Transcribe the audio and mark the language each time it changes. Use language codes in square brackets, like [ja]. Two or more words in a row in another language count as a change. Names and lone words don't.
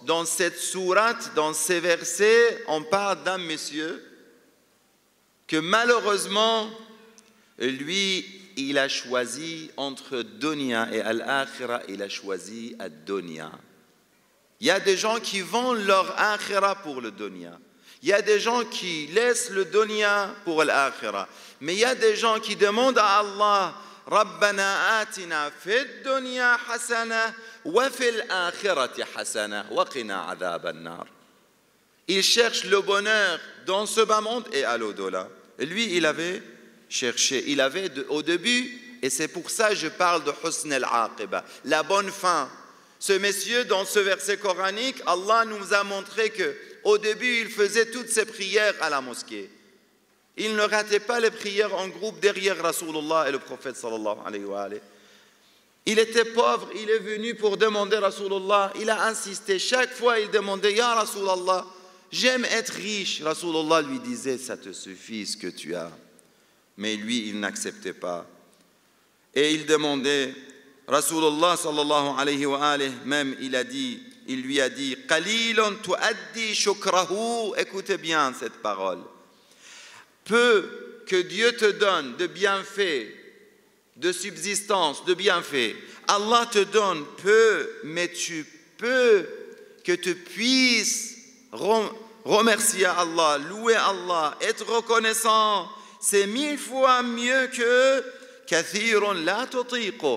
[fr] Dans cette sourate, dans ces versets, on parle d'un monsieur que malheureusement, lui, il a choisi entre Dunya et Al-Akhira, il a choisi Ad-Dunya. Il y a des gens qui vendent leur Akhira pour le Dunya. Il y a des gens qui laissent le Dunya pour l'Akhira. Mais il y a des gens qui demandent à Allah, [ar] ربنا آتنا في الدنيا حسنة وفي الآخرة حسنة وقنا عذاب النار. [fr] Il cherche le bonheur dans ce bas monde et à l'au-delà. Et lui, il avait cherché, il avait au début, et c'est pour ça que je parle de [ar] حسن العاقبة, [fr] la bonne fin. Ce monsieur, dans ce verset coranique, Allah nous a montré qu'au début, il faisait toutes ses prières à la mosquée. Il ne ratait pas les prières en groupe derrière Rasulullah et le prophète [ar] صلى الله عليه وعليه. [fr] Il était pauvre, il est venu pour demander à Rasulullah. Il a insisté, chaque fois il demandait, [ar] يا رسول الله, [fr] j'aime être riche. Rasulullah lui disait, ça te suffit ce que tu as. Mais lui, il n'acceptait pas. Et il demandait, [ar] رسول الله صلى الله عليه وعليه, [fr] même il lui a dit, [ar] قليل تؤدي شكره, [fr] écoutez bien cette parole. Peu que Dieu te donne de bienfaits, de subsistance, de bienfaits, Allah te donne peu, mais tu peux que tu puisses remercier Allah, louer Allah, être reconnaissant, c'est 1000 fois mieux que [ar] كثير لا تطيق.